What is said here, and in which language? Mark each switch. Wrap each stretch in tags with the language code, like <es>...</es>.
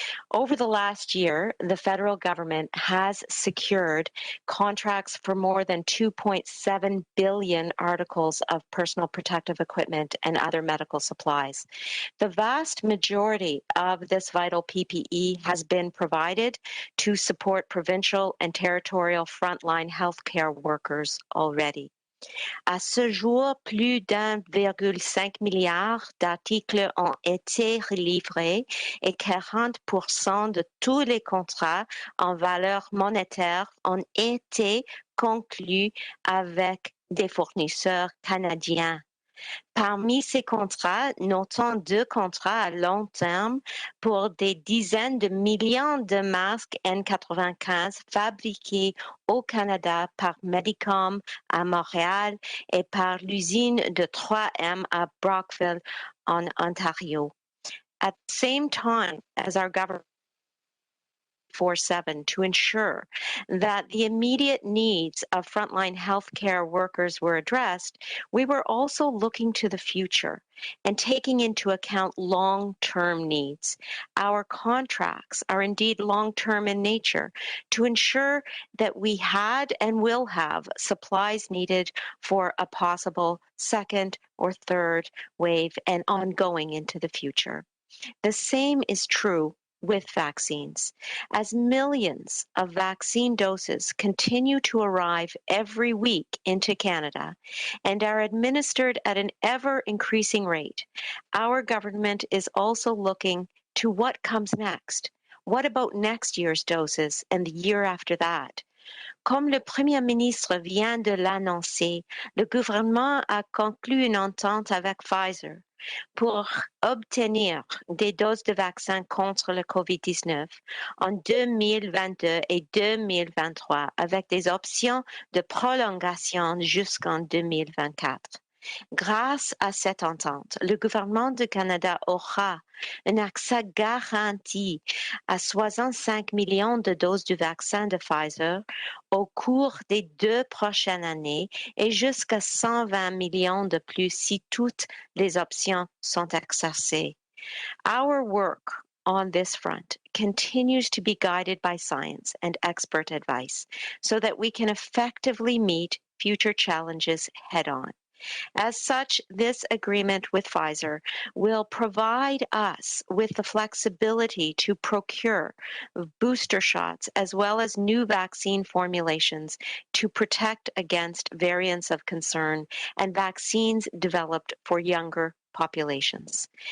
<en>Over the last year, the federal government has secured contracts for more than 2.7 billion articles of personal protective equipment and other medical supplies. The vast majority of this vital PPE has been provided to support provincial and territorial frontline healthcare workers already.</en> <fr>À ce jour, plus d'1,5 milliard d'articles ont été livrés et 40% de tous les contrats en valeur monétaire ont été conclus avec des fournisseurs canadiens. Parmi ces contrats, notons 2 contrats à long terme pour des dizaines de millions de masques N95 fabriqués au Canada par Medicom à Montréal et par l'usine de 3M à Brockville en Ontario.</fr> <en>At the same time as our government 24/7 to ensure that the immediate needs of frontline healthcare workers were addressed, we were also looking to the future and taking into account long-term needs. Our contracts are indeed long-term in nature to ensure that we had and will have supplies needed for a possible second or third wave and ongoing into the future. The same is true with vaccines. As millions of vaccine doses continue to arrive every week into Canada and are administered at an ever-increasing rate, our government is also looking to what comes next. What about next year's doses and the year after that?</en> <fr>Comme le Premier ministre vient de l'annoncer, le gouvernement a conclu une entente avec Pfizer pour obtenir des doses de vaccin contre le COVID-19 en 2022 et 2023 avec des options de prolongation jusqu'en 2024. Grâce à cette entente, le gouvernement du Canada aura un accès garanti à 65 millions de doses du vaccin de Pfizer au cours des 2 prochaines années et jusqu'à 120 millions de plus si toutes les options sont exercées.</fr> <en>Our work on this front continues to be guided by science and expert advice so that we can effectively meet future challenges head-on. As such, this agreement with Pfizer will provide us with the flexibility to procure booster shots as well as new vaccine formulations to protect against variants of concern and vaccines developed for younger populations.</en>